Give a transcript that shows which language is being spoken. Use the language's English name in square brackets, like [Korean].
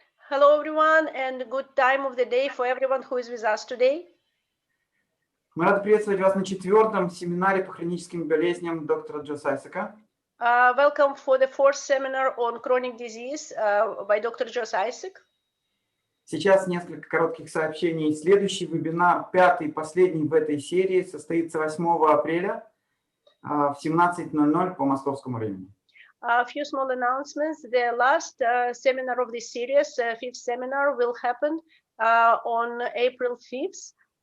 [English] Hello, everyone, and good time of the day for everyone who is with us today. [Russian] Мы рады приветствовать вас на 4-м семинаре по хроническим болезням доктора Джоса Айсека. [English] Welcome for the 4th seminar on chronic disease by Dr. [Russian] Джос Айсек. Сейчас несколько коротких сообщений. Следующий вебинар, 5-й, последний в этой серии, состоится 8 апреля в 17:00 по московскому времени. [English] A few small announcements. The last seminar of this series, 5th seminar, will happen on April 5th.